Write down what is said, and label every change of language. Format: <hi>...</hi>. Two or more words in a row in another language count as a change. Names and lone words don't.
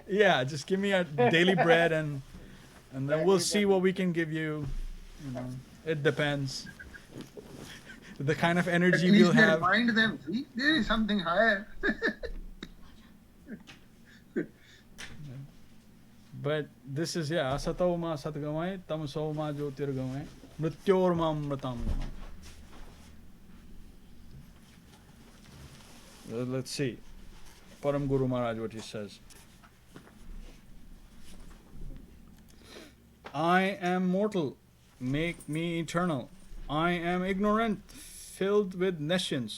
<en>Yeah, just give me a daily bread and then Yeah, we'll give see them- what we can give you. You know, it depends. The kind of energy At we'll least they have. remind them, see, there is something higher. But this is, yeah,</en> <sa>असतो मा सद्गमय, तमसो मा ज्योतिर्गमय, मृत्योर् मा अमृतं गमय.</sa> <en>Let's see. Param Guru Mahārāj, what he says. I am mortal, make me eternal. I am ignorant, filled with nescience.</en>